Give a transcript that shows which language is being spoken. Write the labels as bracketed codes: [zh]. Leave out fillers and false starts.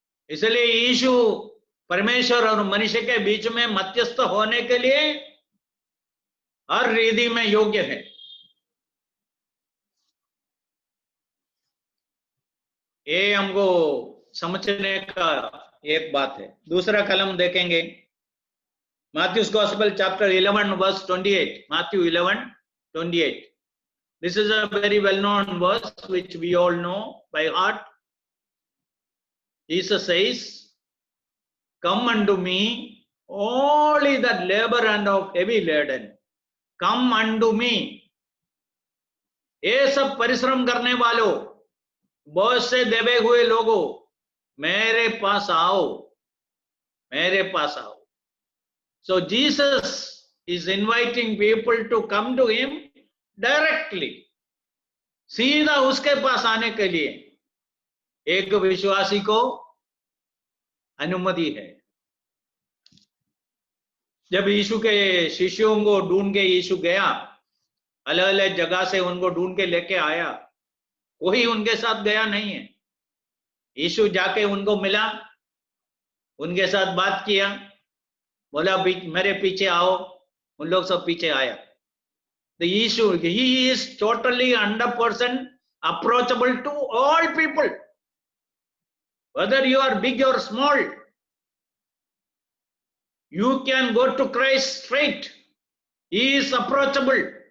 [hi] इसलिए यीशु परमेश्वर और मनुष्य के बीच में मध्यस्थ होने के लिए हर रीति में योग्य है। ये हमको समझने का एक बात है। दूसरा कलम देखेंगे, [en] Matthew's Gospel chapter 11 verse 28, Matthew 11:28. This is a very well known verse which we all know by heart. Jesus says, "Come unto me, all ye that labor and are heavy laden, come unto me." [hi] ये सब परिश्रम करने वालों, बोझ से दबे हुए लोगों, मेरे पास आओ, मेरे पास आओ। [en] So Jesus is inviting people to come to him directly. [hi] सीधा उसके पास आने के लिए एक विश्वासी को अनुमति है। जब यीशु के शिष्यों को ढूंढ के यीशु गया, अलग अलग जगह से उनको ढूंढ के लेके आया, कोई उनके साथ गया नहीं है। यीशु जाके उनको मिला, उनके साथ बात किया, बोला मेरे पीछे आओ, उन लोग सब पीछे आया। [en] The issue, he is totally 100% approachable to all people, whether you are big or small. You can go to Christ straight. He is approachable.